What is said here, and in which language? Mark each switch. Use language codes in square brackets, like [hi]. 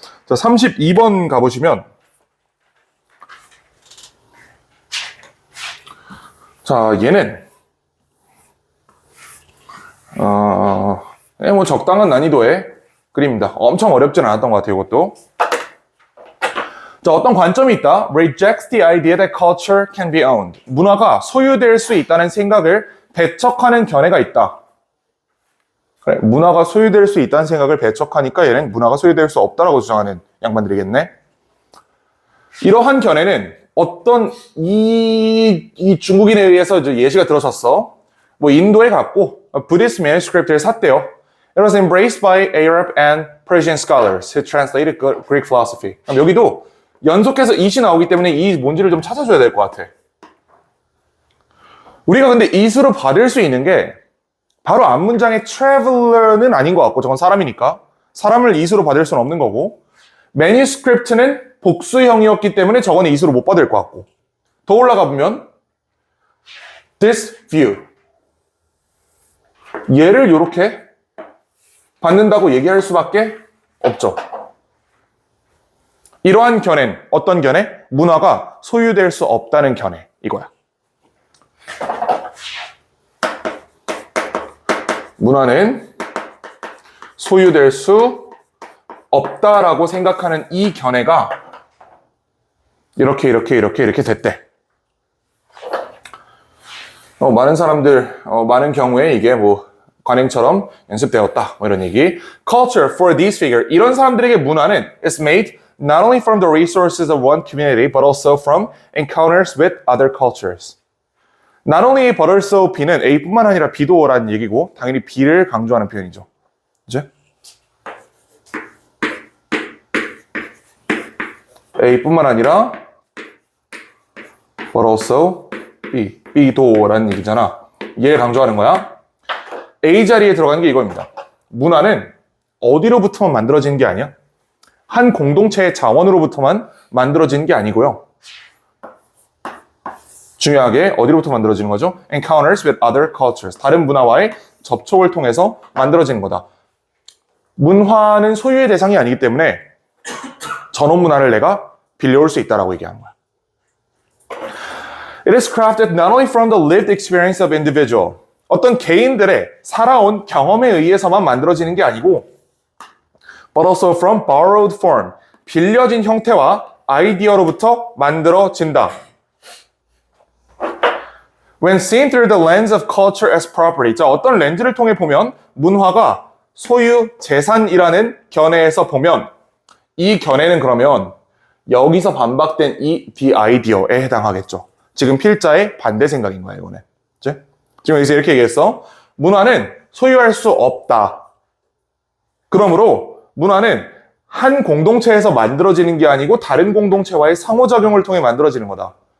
[ko] 자, 32번 가보시면. 자, 얘는, 뭐 적당한 난이도의 그림입니다. 엄청 어렵진 않았던 것 같아요, 이것도. 자, 어떤 관점이 있다. [en] Rejects the idea that culture can be owned. [ko] 문화가 소유될 수 있다는 생각을 배척하는 견해가 있다. 그래, 문화가 소유될 수 있다는 생각을 배척하니까 얘는 문화가 소유될 수 없다라고 주장하는 양반들이겠네. 이러한 견해는 어떤 이 중국인에 의해서 이제 예시가 들어섰어. 뭐 인도에 갔고 부디스트 manuscript를 샀대요. [en] It was embraced by Arab and Persian scholars who translated Greek philosophy. [ko] 여기도 연속해서 it이 나오기 때문에 이 뭔지를 좀 찾아줘야 될 것 같아. 우리가 근데 it으로 받을 수 있는 게 바로 앞문장의 traveler는 아닌 것 같고 저건 사람이니까 사람을 it으로 받을 수는 없는 거고 manuscript는 복수형이었기 때문에 저건 it으로 못 받을 것 같고 더 올라가 보면 this view 얘를 이렇게 받는다고 얘기할 수밖에 없죠. 이러한 견해는 어떤 견해? 문화가 소유될 수 없다는 견해 이거야. 문화는 소유될 수 없다라고 생각하는 이 견해가 이렇게 됐대. 많은 사람들, 많은 경우에 이게 뭐 관행처럼 연습되었다. 뭐 이런 얘기. [en] Culture for these figures. [ko] 이런 사람들에게 문화는 [en] is made not only from the resources of one community, but also from encounters with other cultures. Not only but also B [ko] 는 A뿐만 아니라 B도라는 얘기고 당연히 B를 강조하는 표현이죠. 이제 A뿐만 아니라 [en] but also B, [ko] B도라는 얘기잖아. 얘를 강조하는 거야. A 자리에 들어가는 게 이겁니다. 문화는 어디로부터만 만들어지는 게 아니야. 한 공동체의 자원으로부터만 만들어지는 게 아니고요. 중요하게 어디로부터 만들어지는 거죠? [en] Encounters with other cultures. [ko] 다른 문화와의 접촉을 통해서 만들어지는 거다. 문화는 소유의 대상이 아니기 때문에 전원 문화를 내가 빌려올 수 있다라고 얘기하는 거야. [en] It is crafted not only from the lived experience of individual. [ko] 어떤 개인들의 살아온 경험에 의해서만 만들어지는 게 아니고 [en] but also from borrowed form. [ko] 빌려진 형태와 아이디어로부터 만들어진다. [en] When seen through the lens of culture as property. [ko] 자, 어떤 렌즈를 통해 보면 문화가 소유, 재산이라는 견해에서 보면 이 견해는 그러면 여기서 반박된 이 the idea에 해당하겠죠. 지금 필자의 반대 생각인 거야, 이거는. 그치? 지금 여기서 이렇게 얘기했어. 문화는 소유할 수 없다. 그러므로 문화는 한 공동체에서 만들어지는 게 아니고 다른 공동체와의 상호작용을 통해 만들어지는 거다.